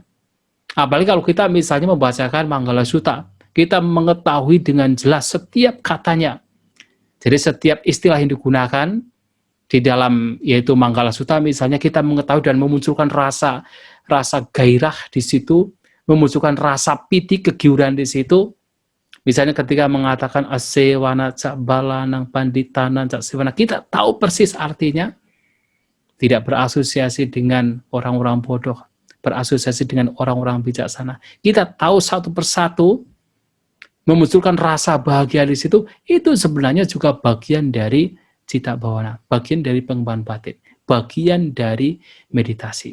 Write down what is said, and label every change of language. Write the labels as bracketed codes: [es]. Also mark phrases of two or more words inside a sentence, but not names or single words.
[id] Apalagi kalau kita misalnya membacakan Manggala Sutta, kita mengetahui dengan jelas setiap katanya. Jadi setiap istilah yang digunakan di dalam yaitu Manggala Sutta, misalnya kita mengetahui dan memunculkan rasa gairah di situ, memunculkan rasa piti, kegiuran di situ. Misalnya ketika mengatakan [pi] asewana cak balanang panditanan cak sewana, [id] kita tahu persis artinya, tidak berasosiasi dengan orang-orang bodoh, berasosiasi dengan orang-orang bijaksana. Kita tahu satu persatu, memunculkan rasa bahagia di situ, itu sebenarnya juga bagian dari [pi] citta bawana, [id] bagian dari pengembangan batin, bagian dari meditasi.